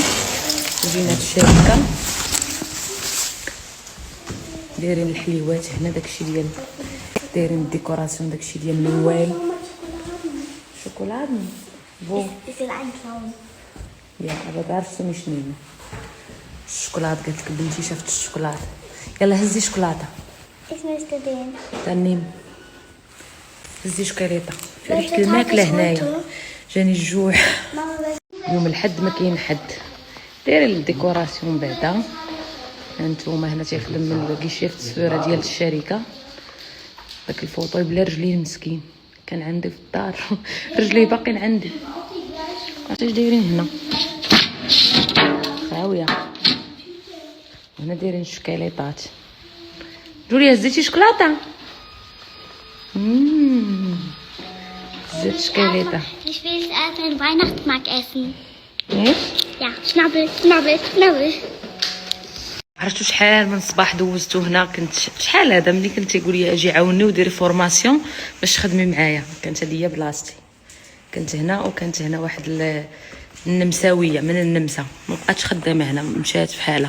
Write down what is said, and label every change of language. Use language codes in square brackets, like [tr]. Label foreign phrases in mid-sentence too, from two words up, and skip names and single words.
[ar] جينا الشركة دايرين الحليوات هنا، داكشي ديال دايرين الديكوراسيون، داكشي ديال نوال شوكولاد بو يا أبا بعرف سمي شنو الشوكولات. قالت لك بنتي شافت الشوكولات، يلا هزي شوكولاته. [de] Ich möchte den. [ar] تنيم هزي شوكولاتة في ريحة الماكلة هنايا. جاني الجوع. اليوم الحد ما كاين حد. داير الديكوراسيون بعدا. هانتوما هنا تيخدم من الكيشي في التصويره ديال الشركه. داك الفوطو بلا رجلين مسكين كان عندي في الدار رجلي باقيين عندي. عرفتي اش دايرين هنا؟ خاويه. هنا دايرين شوكولاتات. جوليا هزيتي شوكولاته؟ زيت شوكولاته. [de] Ich will erst einen Weihnachtsmarkt essen. [ar] ايش؟ [de] Ja, schnabbel, schnabbel, schnabbel. [ar] عرفتو شحال من صباح دوزتو هنا. كنت شحال هذا ملي كنت تيقول لي اجي عاوني وديري فورماسيون باش تخدمي معايا، كانت هذه هي بلاصتي. كنت هنا وكانت هنا واحد النمساويه من النمسا، ما بقاتش خدامه هنا، مشات في حالها.